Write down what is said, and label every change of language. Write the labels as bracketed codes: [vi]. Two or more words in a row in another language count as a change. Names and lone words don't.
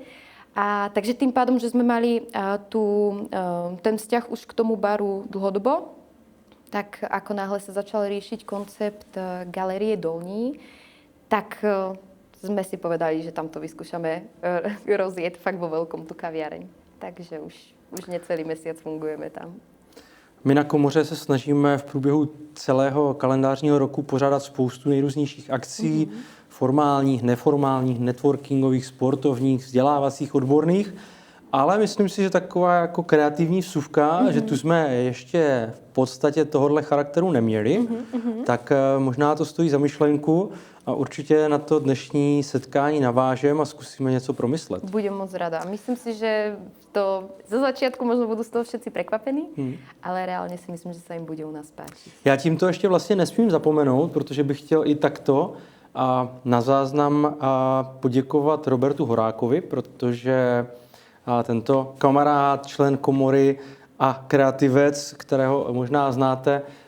[sk] A takže tým pádom, že sme mali ten vzťah už k tomu baru dlhodobo, tak ako náhle sa začal riešiť koncept Galérie Dolní, tak sme si povedali, že tam to vyskúšame rozjet fakt vo veľkom tú kaviareň. Takže už necelý mesiac fungujeme tam. [cs] My na komoře se snažíme v průběhu celého kalendářního roku pořádat spoustu nejrůznějších akcí, formálních, neformálních, networkingových, sportovních, vzdělávacích, odborných, ale myslím si, že taková jako kreativní vsuvka, že tu jsme ještě v podstatě tohohle charakteru neměli, tak možná to stojí za myšlenku a určitě na to dnešní setkání navážem a zkusíme něco promyslet. [sk] Budem moc rada. Myslím si, že to zo začiatku možno budú z toho všetci prekvapení, ale reálne si myslím, že sa im bude u nás páčiť. [cs] Já tímto ještě vlastně nesmím zapomenout, protože bych chtěl i takto a na záznam poděkovat Robertu Horákovi, protože tento kamarád, člen komory a kreativec, kterého možná znáte